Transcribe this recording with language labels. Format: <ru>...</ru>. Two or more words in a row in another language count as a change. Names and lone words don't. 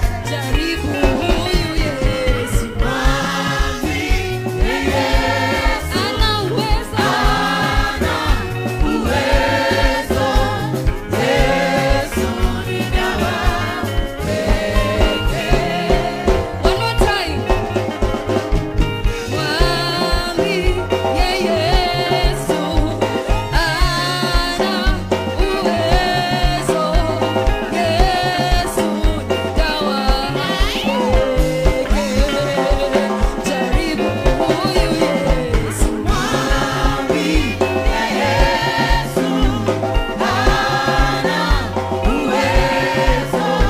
<sw>Jaribu huyu Yesu. Mwambie Yesu ana uwezo. Ana uwezo. Yesu ni dawa pekee.</sw> <en>One more time.</en> <sw>Mwambie Yesu ana uwezo. Yesu ni dawa pekee. Jaribu huyu Yesu. Mwambie Yesu ana uwezo.</sw>